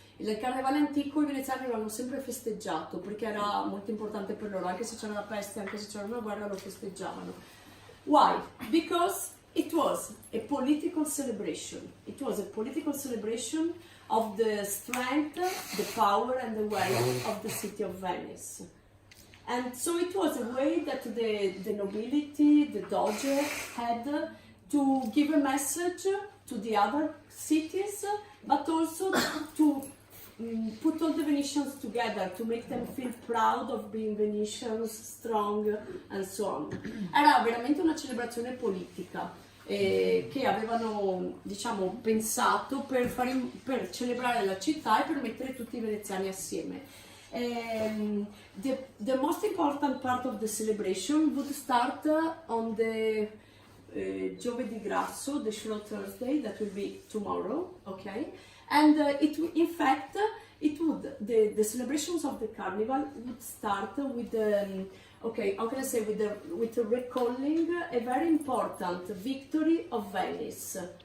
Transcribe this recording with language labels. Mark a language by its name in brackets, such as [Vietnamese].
[Italian] Il carnevale antico i veneziani l'hanno sempre festeggiato perché era molto importante per loro, anche se c'era la peste, anche se c'era una guerra, lo festeggiavano. [English] Why? Because it was a political celebration. It was a political celebration of the strength, the power and the wealth of the city of Venice. And so it was a way that the nobility, the doge had to give a message to the other cities, but also to put all the Venetians together, to make them feel proud of being Venetians, strong and so on. [Italian] Era veramente una celebrazione politica che avevano, diciamo, pensato per celebrare la città e per mettere tutti i veneziani assieme. [English] The most important part of the celebration would start on the Giovedì Grasso, the Shrove Thursday, that will be tomorrow, okay? And in fact, the celebrations of the carnival would start with okay, how can I say, with recalling a very important victory of Venice.